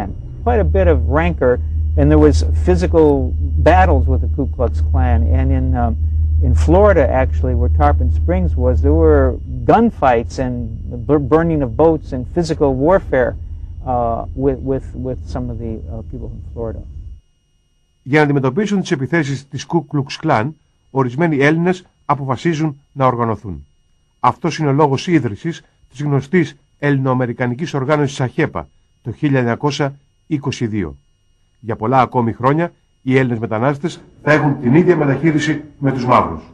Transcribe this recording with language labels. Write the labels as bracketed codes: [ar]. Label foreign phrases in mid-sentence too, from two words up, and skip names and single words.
[en] Quite a bit of rancor, and there was physical battles with the Ku Klux Klan. And in Florida, actually, where Tarpon Springs was, there were gunfights and burning of boats and physical warfare with some of the people from Florida. [el] Για να αντιμετωπίσουν τις επιθέσεις της Ku Klux Klan, ορισμένοι Έλληνες αποφασίζουν να οργανωθούν. Αυτός είναι ο λόγος ίδρυσης της γνωστής ελληνοαμερικανικής οργάνωσης ΑΧΕΠΑ το 1922. Για πολλά ακόμη χρόνια οι Έλληνες μετανάστες θα έχουν την ίδια μεταχείριση με τους μαύρους.